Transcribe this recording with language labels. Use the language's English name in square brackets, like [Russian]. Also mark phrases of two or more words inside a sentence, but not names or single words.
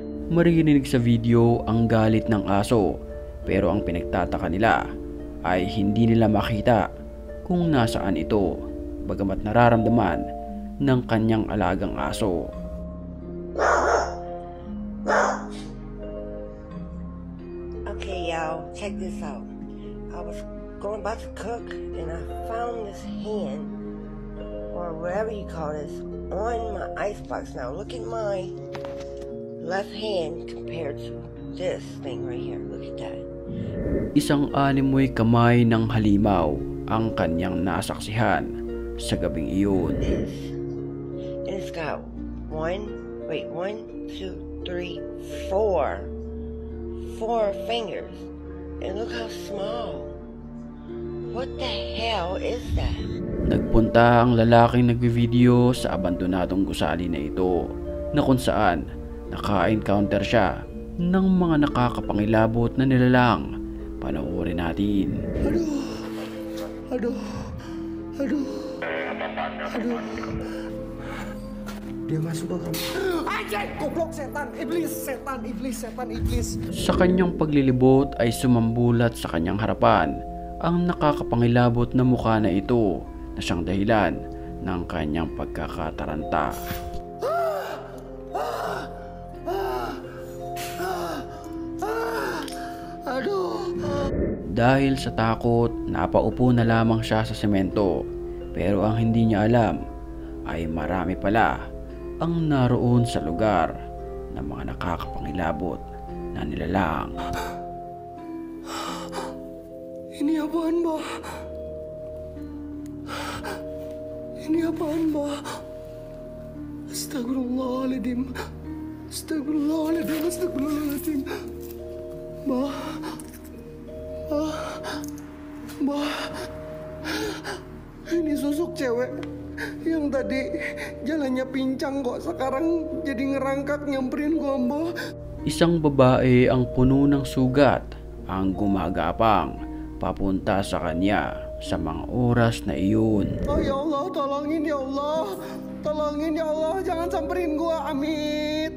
[Filipino] Maririnig sa video ang galit ng aso, pero ang pinagtataka nila ay hindi nila makita kung nasaan ito, bagamat nararamdaman ng kanyang alagang aso. [English] Okay, y'all, check this out. I was going about to cook and I found this hand, or whatever you call this, on my icebox. Now look at my left hand compared to this thing right here. Look at that. [Filipino] Isang animoy kamay ng halimaw ang kanyang nasaksihan sa gabing iyon. [English] And it's got 1, 2, 3, 4 fingers. And look how small. What the hell is that? [Filipino] Nagpunta ang lalaking nagbi-video sa abandonadong gusali na ito, na kung saan naka-encounter siya ng mga nakakapangilabot na nilalang. Panoorin natin. [Indonesian] Aduh. Dia masuk ke kamar. Anjing, goblok, setan, iblis. [Filipino] Sa kanyang paglilibot ay sumambulat sa kanyang harapan ang nakakapangilabot na mukha na ito na siyang dahilan ng kanyang pagkakataranta. Dahil sa takot, napaupo na lamang siya sa semento, pero ang hindi niya alam ay marami pala ang naroon sa lugar ng mga nakakapangilabot na nilalang. [Indonesian] Ini apaan, Mbak? Ini apaan, Mbak? Astagfirullahaladzim. Mbak. Ini sosok cewek yang tadi jalannya pincang kok sekarang jadi ngerangkak nyamperin gua, Mbak. [Filipino] Isang babae ang puno ng sugat ang gumagapang papunta sa kanya sa mga oras na iyon. [Indonesian] Oh [Arabic] يا الله, [Indonesian] tolongin [Arabic] يا الله. [Indonesian] Tolongin [Arabic] يا الله, [Indonesian] jangan samperin gua, amit.